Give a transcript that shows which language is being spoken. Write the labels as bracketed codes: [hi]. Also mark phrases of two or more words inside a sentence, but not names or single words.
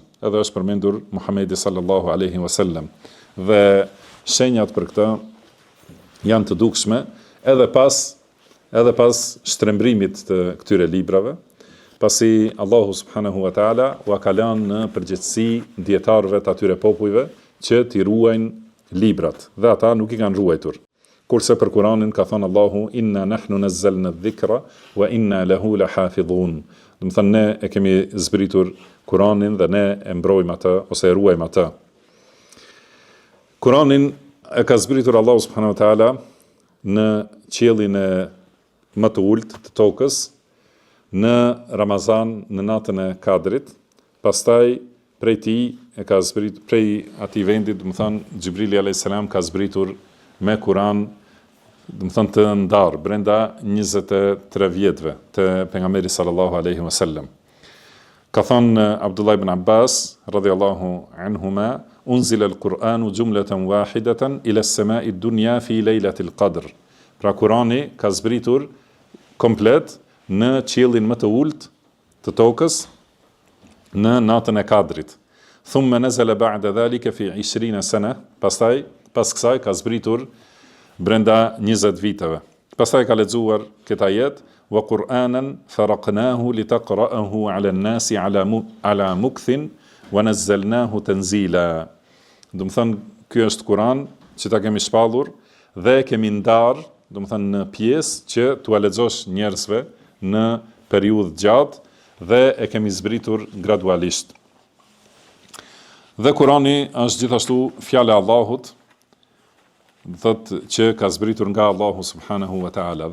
[sq] Edhe është përmendur Muhamedi [ar] صلى الله عليه وسلم. [sq] Dhe shenjat për këtë janë të dukshme edhe pas shtrembrimit të këtyre librave, pasi Allahu [ar] سبحانه وتعالى [sq] u ka lënë në përgjegjësi dietarëve të atyre popujve që t'i ruajnë librat, dhe ata nuk i kanë ruajtur. Kurse për Kur'anin ka thënë Allahu [ar] إنا نحن نزلنا الذكر وإنا له لحافظون. [sq] Do të thënë ne e kemi zbritur Kur'anin dhe ne e mbrojmë atë ose e ruajmë atë. Kur'anin e ka zbritur Allahu [ar] سبحانه وتعالى [sq] në qiellin e më të ulët të tokës në Ramazan, në natën e Kadrit. Pastaj prej tij e ka zbritur prej atij vendi, do të thonë Xhibrili [ar] عليه السلام [sq] ka zbritur me Kur'an, do të thonë të ndar brenda 23 vjetëve të pejgamberit [ar] صلى الله عليه وسلم. [sq] Ka thënë [ar] Abdullah ibn Abbas رضي الله عنهما أنزل القرآن جملة واحدة إلى السماء الدنيا في ليلة القدر. [sq] Pra Kurani ka zbritur komplet në qiellin më të ulët të tokës në natën e Kadrit. [ar] ثم نزل بعد ذلك في 20 سنة. [sq] Pastaj pas kësaj ka zbritur brenda 20 viteve. Pastaj ka lexuar këtë ajet [ar] وقرآنا فرقناه لتقرأه على الناس على مكث ونزلناه تنزيلا. [sq] Do të thënë ky është Kur'an që ta kemi shpallur dhe kemi ndar, do të thënë në pjesë që t'u lexosh njerëzve në periudhë gjatë dhe e kemi zbritur gradualisht. Dhe Kurani është gjithashtu fjala e Allahut, thotë që ka zbritur nga Allahu [ar] سبحانه وتعالى.